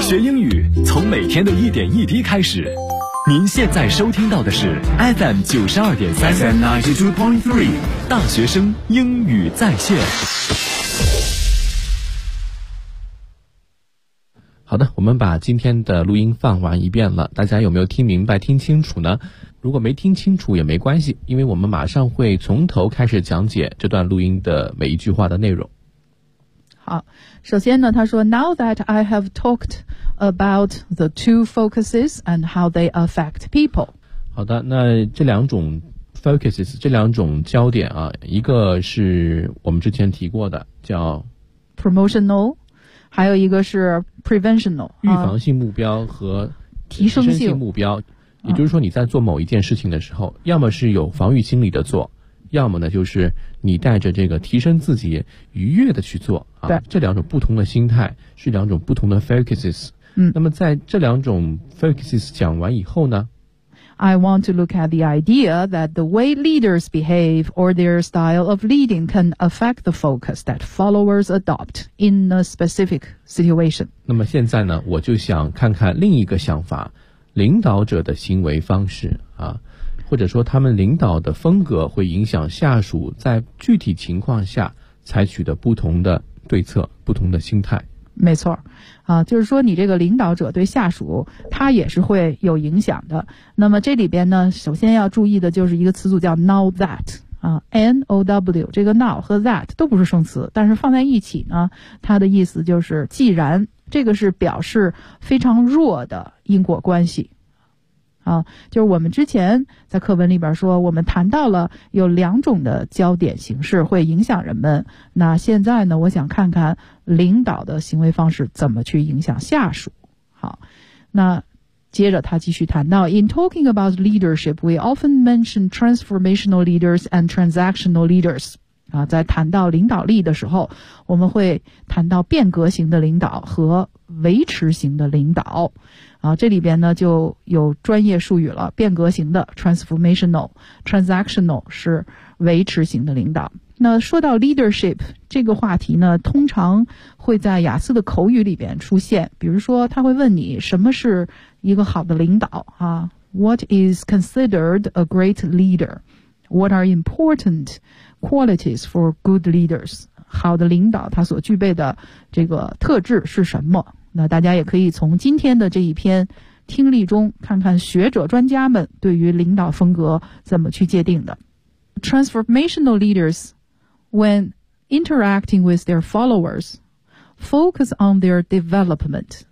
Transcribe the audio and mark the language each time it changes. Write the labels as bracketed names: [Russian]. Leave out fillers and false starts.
[Chinese] 学英语从每天的一点一滴开始。您现在收听到的是 FM 92.3 大学生英语在线。好的，我们把今天的录音放完一遍了，大家有没有听明白听清楚呢？如果没听清楚也没关系，因为我们马上会从头开始讲解这段录音的每一句话的内容。 [English] 好，首先呢，他说 Now that I have talked about the two focuses and how they affect people. [Chinese] 好的，那这两种 focuses, 这两种焦点啊，一个是我们之前提过的叫 Promotional, 还有一个是 Preventional, 预防性目标和提升性目标。也就是说你在做某一件事情的时候，要么是有防御心理的做，要么呢就是你带着这个提升自己愉悦的去做啊。对，这两种不同的心态是两种不同的 focuses。嗯，那么在这两种 focuses 讲完以后呢， [English] I want to look at the idea that the way leaders behave or their style of leading can affect the focus that followers adopt in a specific situation。 [Chinese] 那么现在呢，我就想看看另一个想法，领导者的行为方式啊，或者说他们领导的风格会影响下属在具体情况下采取的不同的对策，不同的心态。没错，就是说你这个领导者对下属他也是会有影响的。那么这里边呢，首先要注意的就是一个词组叫 know that， N-O-W， 这个 know 和 that 都不是生词，但是放在一起呢，它的意思就是既然，这个是表示非常弱的因果关系。就是我们之前在课文里边说，我们谈到了有两种的焦点形式会影响人们。那现在呢，我想看看领导的行为方式怎么去影响下属。 [English] 好，那接着他继续谈到，In talking about leadership, we often mention transformational leaders and transactional leaders。 [Chinese] 在谈到领导力的时候，我们会谈到变革型的领导和维持型的领导。这里边呢就有专业术语了，变革型的 transformational， transactional 是维持型的领导。那说到 leadership 这个话题呢，通常会在雅思的口语里边出现，比如说他会问你什么是一个好的领导啊， What is considered a great leader? [English] What are important qualities for good leaders? [Chinese] 好的领导他所具备的这个特质是什么？那大家也可以从今天的这一篇听力中看看学者专家们对于领导风格怎么去界定的。 [English] Transformational leaders, when interacting with their followers, focus on their development.